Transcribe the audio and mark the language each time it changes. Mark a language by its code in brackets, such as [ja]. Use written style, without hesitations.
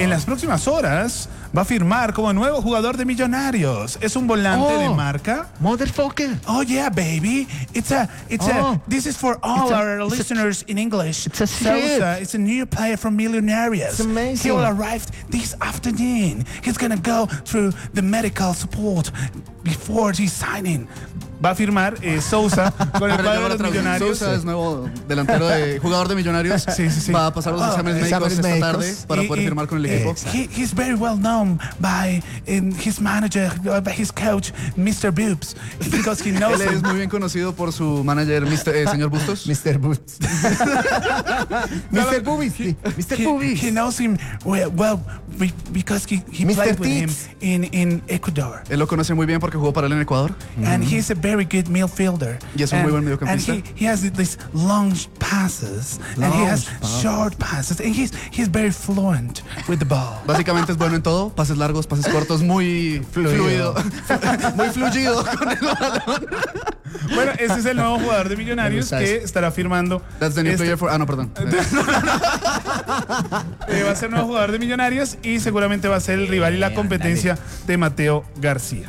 [es] En las próximas horas va a firmar como nuevo jugador de Millonarios. Es un volante de marca. [en] Motherfucker. Oh yeah, baby. This is for all our listeners in English. Souza is a new player from Millonarios. It's amazing. He will arrive this afternoon. He's gonna go through the medical support before he's signing. [es] Va a firmar Souza con el cuadro de los Millonarios. Souza es nuevo delantero jugador de Millonarios. Sí. Va a pasar los exámenes médicos esta tarde para poder firmar con el equipo. [en] He's very well known by his manager, by his coach, Mr. Boops, because he knows [es] él es muy bien conocido por su manager, señor Bustos. Mr. Boops. Mr. Boobies. [en] He knows him well because he played with him in Ecuador. [es] Él lo conoce muy bien porque jugó para él en Ecuador. [en] And he's a very good midfielder. Yes, [es] muy buen mediocampista. [en] And he has these long passes short passes, and he's very fluent with the ball. [es] Básicamente es bueno en todo, pases largos, pases cortos, muy fluido. Muy fluido con el balón. Bueno, ese es el nuevo jugador de Millonarios que estará firmando. [en] That's the new player for. Perdón. [es] va a ser nuevo jugador de Millonarios y seguramente va a ser el rival y la competencia de Mateo García.